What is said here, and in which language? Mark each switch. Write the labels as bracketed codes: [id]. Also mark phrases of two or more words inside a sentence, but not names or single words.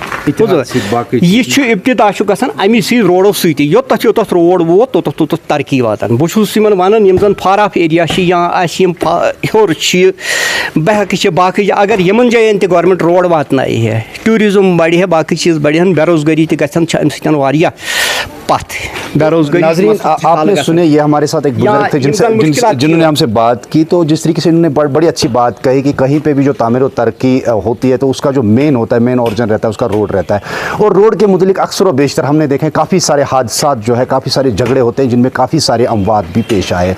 [ks] یہ ابتدا گژھان امی سی روڈو سۭتی, یوٚتتھ یوٚتتھ روڈ ووت توٚتتھ توٚتتھ ترقی واتان. بہٕ چھُس یِمن ونان یِم زن [en] far off area [ks] چھِ یا آسہِ یِم ہیوٚر چھِ بہکہِ چھِ باقٕے, اگر یِمن جاین تہِ گورمنٹ روڈ واتنایہِ ہے, ٹوٗرزم بڑِ ہے, باقٕے چیٖز بڑِ ہن, بے روزگاری تہِ گژھن, چھِ امہِ سۭتۍ واریاہ پتھ بے روزگاری. [ur] ناظرین آپ نے سنے یہ ہمارے ساتھ ایک بزرگ تھے جنہوں نے ہم سے بات کی, تو جس طریقے سے انہوں نے بڑی اچھی بات کہی کہ کہیں پہ بھی جو تعمیر و ترقی ہوتی ہے تو اس کا جو مین ہوتا ہے, [en] main origin [ur] رہتا ہے, اس کا روڈ رہتا ہے. اور روڈ کے متعلق اکثر و بیشتر ہم نے دیکھا ہے کافی سارے حادثات جو ہے, کافی سارے جھگڑے ہوتے ہیں جن میں کافی سارے اموات بھی پیش آئے.